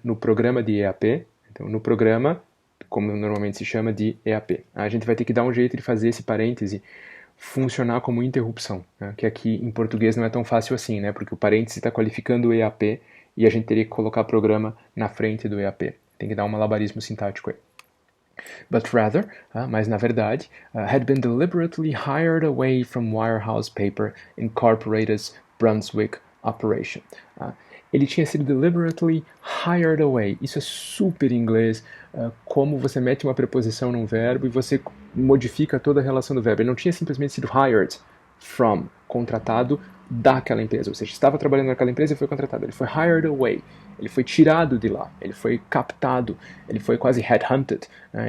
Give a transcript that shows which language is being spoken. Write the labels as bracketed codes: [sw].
[pt] No programa de EAP. Então, no programa, como normalmente se chama, de EAP. A gente vai ter que dar um jeito de fazer esse parêntese funcionar como interrupção, né? Que aqui em português não é tão fácil assim, né? Porque o parêntese está qualificando o EAP e a gente teria que colocar programa na frente do EAP. Tem que dar um malabarismo sintático aí. [en] But rather, [pt] mas na verdade, [en] had been deliberately hired away from Wirehouse Paper Incorporated's Brunswick operation. [pt] Ele tinha sido [en] deliberately hired away. [pt] Isso é super inglês, como você mete uma preposição num verbo e você modifica toda a relação do verbo. Ele não tinha simplesmente sido [en] hired from, [pt] contratado daquela empresa. Ou seja, estava trabalhando naquela empresa e foi contratado. Ele foi [en] hired away. [pt] Ele foi tirado de lá. Ele foi captado. Ele foi quase headhunted. Né?